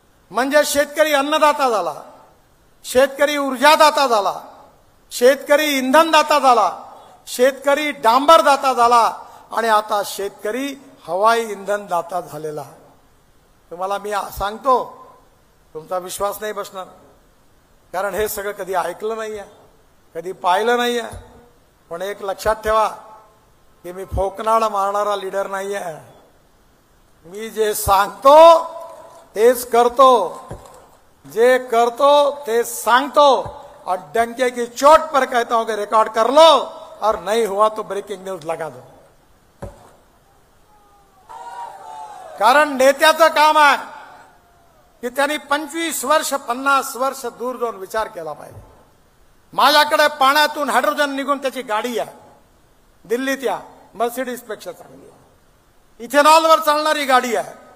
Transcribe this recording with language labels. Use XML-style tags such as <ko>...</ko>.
<mr>म्हणजे शेतकरी अन्नदाता झाला, शेतकरी ऊर्जादाता झाला, शेतकरी इंधनदाता झाला, शेतकरी डांबरदाता झाला आणि आता शेतकरी हवाई इंधनदाता झालेला. तुम्हाला मी सांगतो, तुमचा विश्वास नाही बसणार, कारण हे सगळं कधी ऐकलं नाहीये, कधी पाहिलं नाहीये. पण एक लक्षात ठेवा की मी फोकनाड मारणारा लीडर नाहीये. मी जे सांगतो तेच करतो, जे करतो तेच सांगतो</mr> <hi>और डंके की चोट पर कहता हूं कि रिकॉर्ड कर लो और नहीं हुआ तो ब्रेकिंग न्यूज लगा दो.</hi> <mr>कारण नेत्याचं काम आहे की त्यांनी 25 वर्ष 50 वर्ष दूर जाऊन विचार केला पाहिजे. माझ्याकडे पाण्यातून हायड्रोजन निघून त्याची गाडी आहे, दिल्लीत या मर्सिडीज पेक्षा चांगली आहे, इथेनॉलवर चालणारी गाडी आहे.</mr>